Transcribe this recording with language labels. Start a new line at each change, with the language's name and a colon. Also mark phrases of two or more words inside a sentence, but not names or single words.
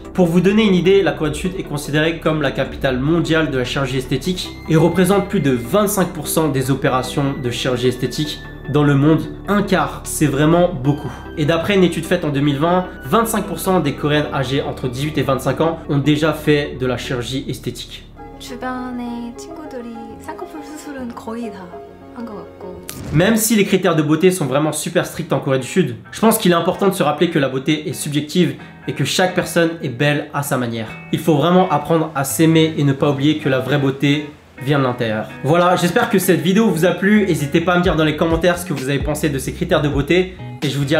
French: Pour vous donner une idée, la Corée du Sud est considérée comme la capitale mondiale de la chirurgie esthétique et représente plus de 25% des opérations de chirurgie esthétique dans le monde. Un quart, c'est vraiment beaucoup. Et d'après une étude faite en 2020, 25% des Coréennes âgées entre 18 et 25 ans ont déjà fait de la chirurgie esthétique.
Korean: 주변의 친구들이 쌍꺼풀 수술은 거의 다 한 것 같고.
French: Même si les critères de beauté sont vraiment super stricts en Corée du Sud, je pense qu'il est important de se rappeler que la beauté est subjective et que chaque personne est belle à sa manière. Il faut vraiment apprendre à s'aimer et ne pas oublier que la vraie beauté vient de l'intérieur. Voilà, j'espère que cette vidéo vous a plu. N'hésitez pas à me dire dans les commentaires ce que vous avez pensé de ces critères de beauté.